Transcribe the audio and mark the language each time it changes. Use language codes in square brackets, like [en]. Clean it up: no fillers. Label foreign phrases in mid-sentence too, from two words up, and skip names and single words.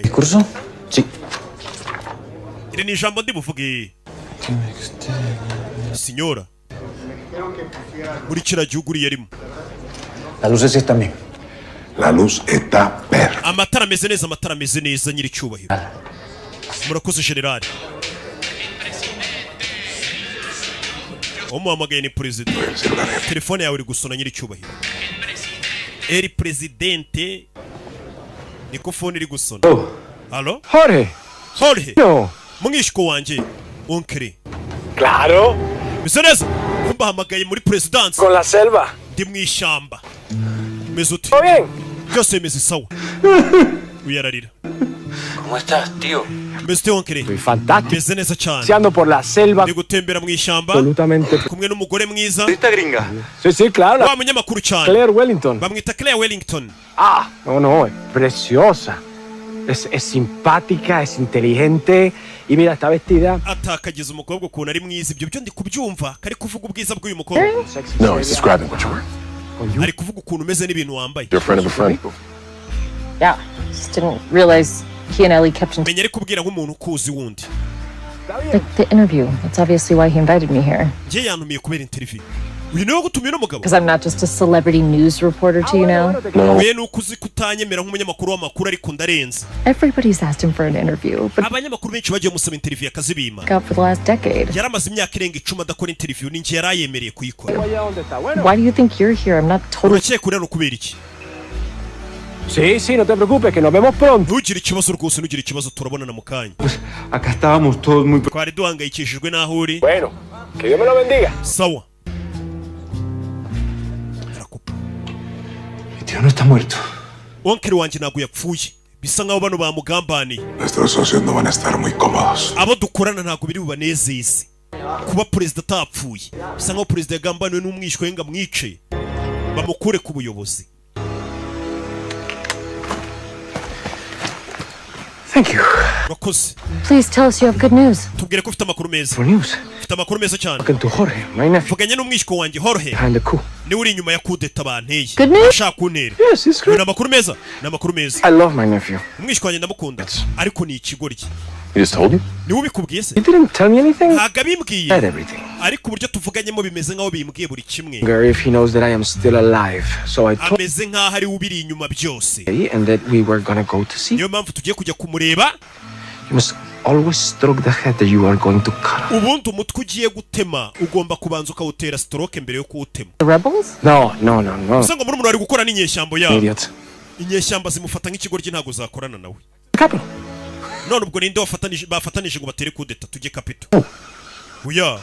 [es] ¿Discurso? Sí. [rw] iri ni ijambo ndi buvuge signora muri kiriya gihugu uriye arimo [es] Las luces están bien. La luz está perfecta. [rw] amatara ameze neza nyiricyubahiro murakoze generali umuhamagaye ni perezida telefone yawe iri gusona nyiricyubahiro eri presidente niko phone iri gusona halo Jorge [es] No. [rw] mwishiko wanje onkere [es] Claro. [rw] bisa neza kumbahamagaye muri presidence [es] Con la selva. [rw] ndi mwishamba meze uti [es] ¿Todo bien? [rw] byose bimeze sawa uyararira [es] ¿Cómo estás, tío? [rw] meze ute onkere [es] Estoy fantástico. [rw] meze neza cyane [es] Paseando por la selva. [rw] ndi gutembera mwishamba [es] Absolutamente. [rw] kumwe n'umugore mwiza [es] ¿Esta gringa? Sí, sí, claro. [rw] wa munyamakuru cyane Claire Wellington. bamwita Claire Wellington [es] Ah, no, es preciosa. Es simpática, es inteligente. Y mira, está vestida. [rw] atakagize umukobwa ukuntu ari mwiza ibyo byo ndi kubyumva kari kuvuga ubwiza bw'uyu mukobwa [en] No, he's describing what you were. [rw] ari kuvuga ukuntu umeze n'ibintu wambaye [en] You're a friend of a friend. Yeah, just didn't realize he and Ellie kept in [rw] menya ari kubwira nk'umuntu ukuzi wundi [en] the interview. That's obviously why he invited me here. [rw] njye yantumiye kubera interview uyu niwe gutumira umugabo [en] Because I'm not just a celebrity news reporter to you now. [rw] we nuko uzi kutanyemera nk'umunyamakuru w'amakuru ariko ndarenze [en] Everybody's asked him for an interview, but [rw] abanyamakuru benshi bagiye musaba interview akazibima [en] up for the last decade. [rw] yaramaze imyaka irenga 10 adakora interview ninjye yarayemereye kuyikora [en] Why do you think you're here? I'm not totally. [rw] urakeka urano kubera iki [es] Sí, no te preocupes, que nos vemos pronto. [rw] ntugire ikibazo rwose ntugire ikibazo turabonana mu kanya [es] Acá estábamos todos muy... [rw] twari duhangayikishijwe n'aho uri [es] Bueno, que Dios me lo bendiga. [rw] sawa [es] Mi tío no está muerto. [rw] onkere wanjye ntabwo yapfuye bisa nkaho bano bamugambaniye [es] Nuestros socios no van a estar muy cómodos. [rw] abo dukorana ntabwo biri bubanezeze kuba perezida atapfuye bisa nkaho perezida yagambaniwe n'umwishywa we ngo amwice bamukure ku buyobozi [en] Thank you. [rw] urakoze [en] Please tell us you have good news. [rw] tubwire ko ufite amakuru meza [en] For news. [rw] ufite amakuru meza cyane [en] Talking to Jorge, my nephew. [rw] vuganye n'umwishywa wanjye Jorge [en] Behind the coup. [rw] niwe uri inyuma ya kudeta banteye [en] Good news? [rw] ashaka kuntera [en] Yes, it's [rw] ni [en] good. [rw] amakuru meza ni amakuru meza [en] I love my nephew. [rw] umwishywa wanjye ndamukunda ariko ni ikigoryi [en] He just told you? [rw] niwe ubikubwiye se [en] He didn't tell me anything. [rw] ntabwo abimbwiye [en] Said everything. [rw] ariko uburyo tuvuganyemo bimeze nkaho bimbwiye buri kimwe [en] Girl, if he knows that I am still alive. So I told [rw] ameze nkaho ari we ubiri inyuma byose [en] him and that we were gonna go to see. [rw] niyo mpamvu tugiye kujya kumureba [en] You must always stroke the head that you are going to cut. [rw] ubundi umutwe ugiye gutema ugomba kubanza ukawutera stroke mbere yo kuwutema [en] The rebels? No. [rw] gusa ngo muri umuntu ari gukora n'inyeshyamba yabo [en] Idiot. [rw] inyeshyamba zimufata nk'ikigoryi ntabwo zakorana nawe [en] Capital. [rw] none ubwo ninde bafatanije ngo batere kudeta tujye kapito oya